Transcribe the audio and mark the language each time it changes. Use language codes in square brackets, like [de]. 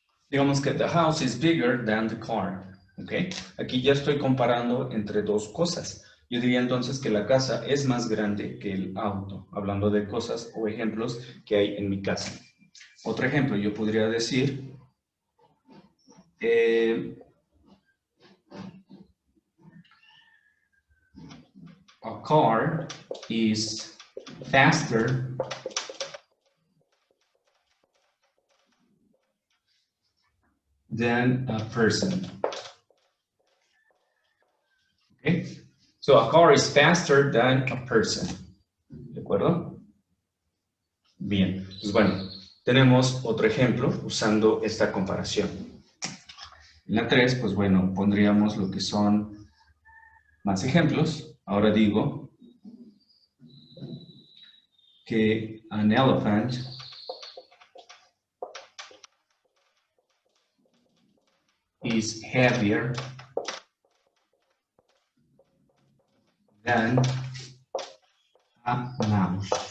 [es] Digamos que [en] the house is bigger than the car. [es] ¿Ok? Aquí ya estoy comparando entre dos cosas. Yo diría entonces que la casa es más grande que el auto, hablando de cosas o ejemplos que hay en mi casa. Otro ejemplo, yo podría decir, [en] a car is faster than a person. Okay? So a car is faster than a person. [es] ¿De acuerdo? Bien, pues bueno, tenemos otro ejemplo usando esta comparación. En la 3, pues bueno, pondríamos lo que son más ejemplos. Ahora digo que [en] an elephant is heavier than a mouse.